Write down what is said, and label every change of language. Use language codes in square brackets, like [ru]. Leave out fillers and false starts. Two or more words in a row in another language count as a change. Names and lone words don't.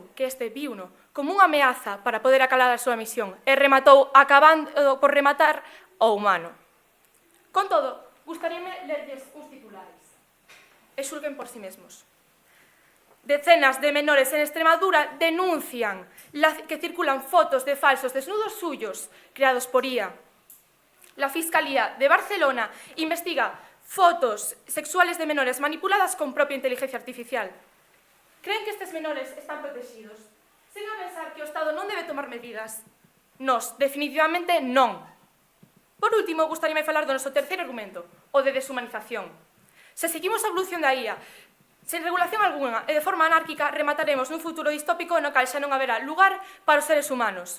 [gl] Que este viuno como unha ameaza para poder acalar a súa misión e rematou acabando por rematar o humano. Con todo, gustaríame lerlles uns titulares. e xulguen por sí mesmos. [es] Decenas de menores en Extremadura denuncian que circulan fotos de falsos desnudos suyos creados por IA. La Fiscalía de Barcelona investiga fotos sexuales de menores manipuladas con propia inteligencia artificial. [gl] Creen que estes menores están protegidos? Sen a pensar que o Estado non debe tomar medidas. Nos, definitivamente, non. Por último, gustaríame falar do noso terceiro argumento, o de deshumanización. Se seguimos a evolución da IA, sen regulación algunha e de forma anárquica, remataremos nun futuro distópico no cal xa non haberá lugar para os seres humanos.